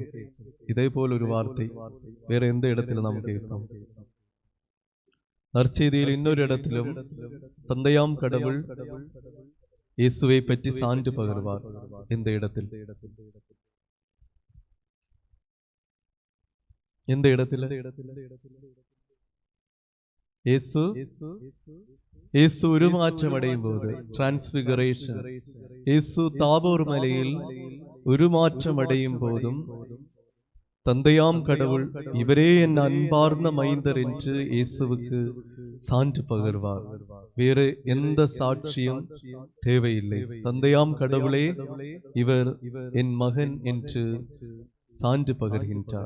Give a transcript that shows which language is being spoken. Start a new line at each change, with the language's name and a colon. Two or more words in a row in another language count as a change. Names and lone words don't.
Tamil: இதே போல் ஒரு வார்த்தை வேற எந்த இடத்துல நாம் கேட்கும்? நற்செய்தியில் இன்னொரு இடத்திலும் தந்தையாம் கடவுள் இயேசுவை பற்றி சான்று பகர்வார். இந்த இடத்தில் எந்த இடத்துல? யேசு உருமாற்றம் அடையும்போது, ட்ரான்ஸ்ஃபிகரேஷன், யேசு தாபோர் மலையில் உருமாற்றம் அடையும்போதும் தந்தையாம் கடவுள் இவரே என் அன்பார்ந்த மைந்தர் என்று இயேசுவுக்கு சான்று பகர்வார். வேறு எந்த சாட்சியும் தேவையில்லை. தந்தையாம் கடவுளே இவர் என் மகன் என்று சான்று பகர்கின்றார்.